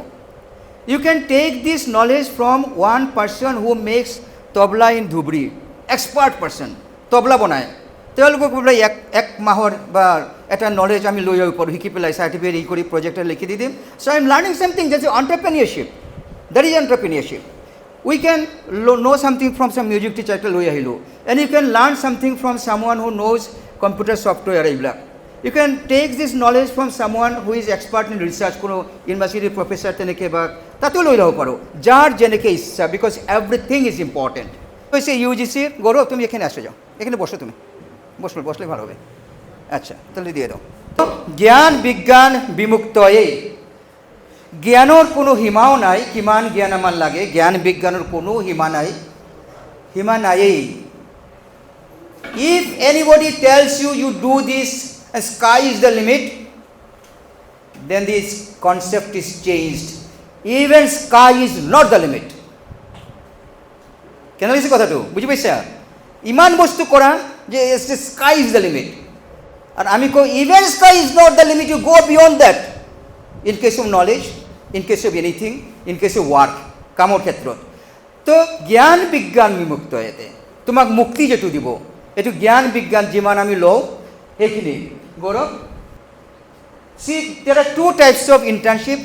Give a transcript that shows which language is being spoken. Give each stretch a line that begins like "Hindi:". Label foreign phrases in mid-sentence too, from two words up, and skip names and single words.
English: You can take this knowledge from one person who makes tabla in Dhubri, expert person,
Assamese: তবলা বনায়, তেওঁলোকক বোলে 1 মাহৰ বা এটা নলেজ আমি লৈ আহিব পাৰোঁ, শিকি পেলাই চাৰ্টিফিকেট ই কৰি প্ৰজেক্ট লিখি দি দিম।
English: So I am learning something, that's entrepreneurship, That is entrepreneurship. We can know something from some music teacher
Assamese: এটা লৈ আহিলোঁ,
English: and you can learn something from someone who knows computer software এইবিলাক। You can take this knowledge from someone who is expert in research,
Assamese: কোনো ইউনিভাৰ্চিটিৰ প্ৰফেচাৰ তেনেকৈ বা তাতেও লৈ ল'ব পাৰোঁ, যাৰ যেনেকৈ ইচ্ছা,
English: because everything is important.
Assamese: হৈছে UGCৰ গৌৰৱ,
Bangla: তুমি এখানে আসো, যাও এখানে বসো, তুমি বসলে ভালো হবে। আচ্ছা, তাহলে দিয়ে দাও।
Sanskrit: জ্ঞান বিজ্ঞান বিমুক্তয়ে,
Assamese: জ্ঞানৰ কোনো সীমাও নাই, কিমান জ্ঞান আমাৰ লাগে, জ্ঞান বিজ্ঞানৰ কোনো সীমা নায়েই।
English: If anybody tells you you do this and sky is the limit, then this concept is changed. Even sky is not the limit.
Assamese: কেন লাগিছে কথাটো বুঝি পাইছা? ইমান বস্তু কৰা যে
English: sky is the limit,
Assamese: আর আমি কওঁ
English: even sky is not the limit, you go beyond that in case of knowledge, in case of anything, in case of work,
Assamese: কামৰ ক্ষেত্ৰত। তো জ্ঞান বিজ্ঞান বিমুক্ত, ইয়াতে তোমাক মুক্তি যেটো দিব, এইটো জ্ঞান বিজ্ঞান যিমান আমি লওঁ সেইখিনি।
English: গৌৰৱ, see there are 2 types of internship.